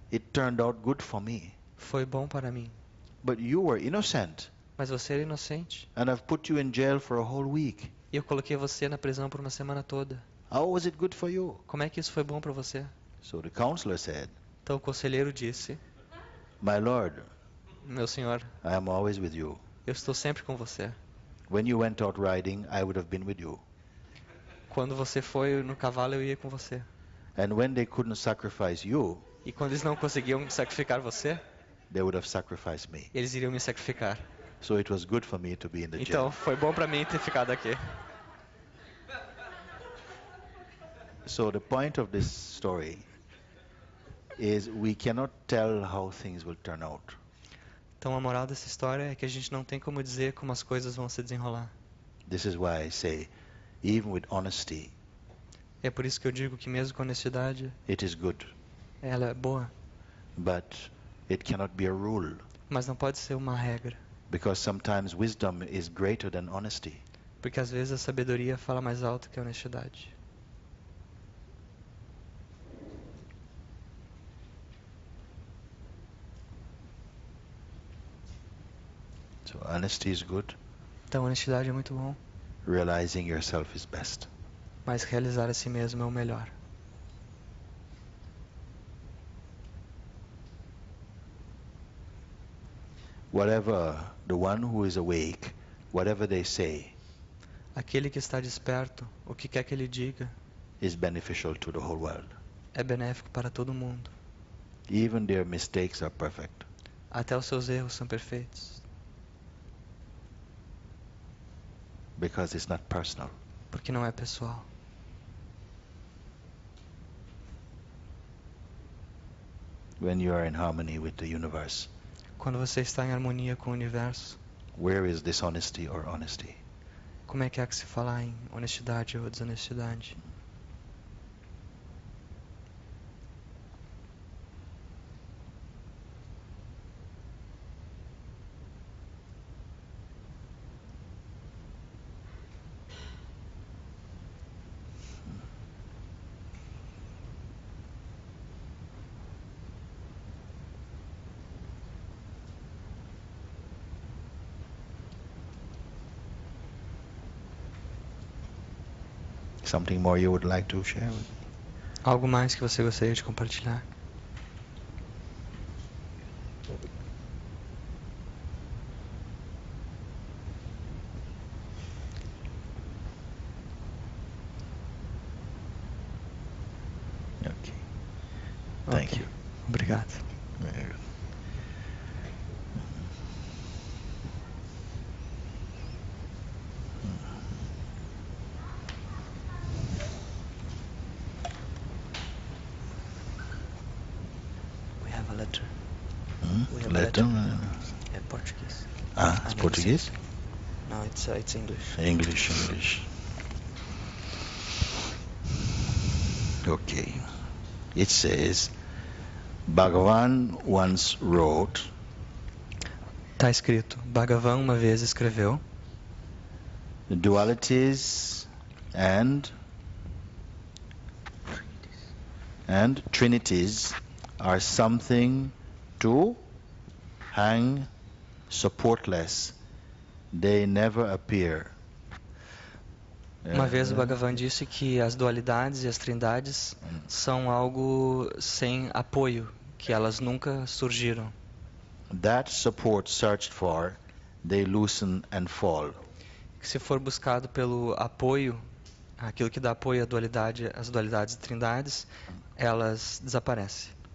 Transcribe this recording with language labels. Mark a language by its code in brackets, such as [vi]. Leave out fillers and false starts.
[en] it turned out good for me. [pt] foi bom para mim. [en] But you were innocent, [pt] Mas você era inocente. [en] and I've put you in jail for a whole week. [pt] E eu coloquei você na prisão por uma semana toda. [en] How was it good for you? [pt] Como é que isso foi bom para você? [en] So the counselor said, [pt] Então o conselheiro disse, [en] My lord, [pt] meu senhor, [en] I am always with you. [pt] eu estou sempre com você. [en] When you went out riding, I would have been with you. [pt] Quando você foi no cavalo, eu ia com você. [en] And when they couldn't sacrifice you, [pt] E quando eles não conseguiam sacrificar você, [en] they would have sacrificed me. [pt] eles iriam me sacrificar. [en] So it was good for me to be in the [pt] Então [en] jail. [pt] foi bom para mim ter ficado aqui. [en] So the point of this story is we cannot tell how things will turn out. [pt] Então a moral dessa história é que a gente não tem como dizer como as coisas vão se desenrolar. [en] This is why I say, even with honesty, [pt] É por isso que eu digo que mesmo com honestidade, [en] it is good, [pt] ela é boa, [en] but it cannot be a rule, [pt] mas não pode ser uma regra, [en] because sometimes wisdom is greater than honesty. [pt] porque às vezes a sabedoria fala mais alto que a honestidade. [en] So honesty is good, [pt] Então honestidade é muito bom, [en] realizing yourself is best. [pt] mas realizar a si mesmo é o melhor. [en] Whatever the one who is awake, whatever they say, [pt] Aquele que está desperto, o que quer que ele diga, [en] is beneficial to the whole world. [pt] é benéfico para todo mundo. [en] Even their mistakes are perfect. [pt] Até os seus erros são perfeitos, [en] Because it's not personal. [pt] porque não é pessoal. [en] When you are in harmony with the universe, [pt] Quando você está em harmonia com o universo, [en] where is dishonesty or honesty? [pt] como é que há que se falar em honestidade ou desonestidade? [en] Something more you would like to share? [pt] Algo mais que você gostaria de compartilhar? [en] Okay. Thank [pt] Ok. [en] you. [pt] Obrigado. [en] Very good. We have a letter. We have a Letter? [pt] É português. [en] It's Portuguese? No, it's English. English. Okay. It says, Bhagavan once wrote, [pt] Tá escrito, Bhagavan uma vez escreveu, [en] dualities and trinities are something to hang supportless. They never appear. [pt] uma vez o Bhagavan disse que as dualidades e as trindades são algo sem apoio, que elas nunca surgiram. [en] That support searched for, they loosen and fall. [pt] Que se for buscado pelo apoio, aquilo que dá apoio à dualidade, às dualidades e trindades, elas desaparecem.